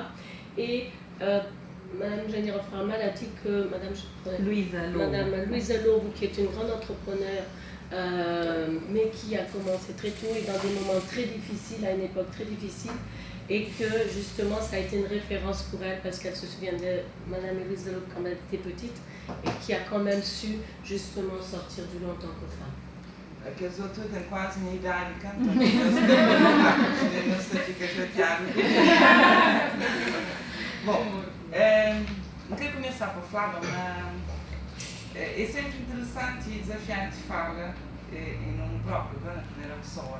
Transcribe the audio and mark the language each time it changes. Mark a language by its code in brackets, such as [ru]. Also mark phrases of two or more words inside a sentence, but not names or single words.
[fr] Et Mme Schneelofer-Almada a dit que Mme Luísa Lobo, qui est une grande entrepreneure, mais qui a commencé très tôt et dans des moments très difficiles, à une époque très difficile, et que justement ça a été une référence pour elle parce qu'elle se souvient de Mme Luísa Lobo quand elle était petite et qui a quand même su justement sortir du lot en tant que femme. [pt] Que os outros têm quase minha idade cantando. Você fica chateado. Bom, não quero começar por falar, mas é sempre interessante e desafiante falar em nome próprio, na primeira pessoa.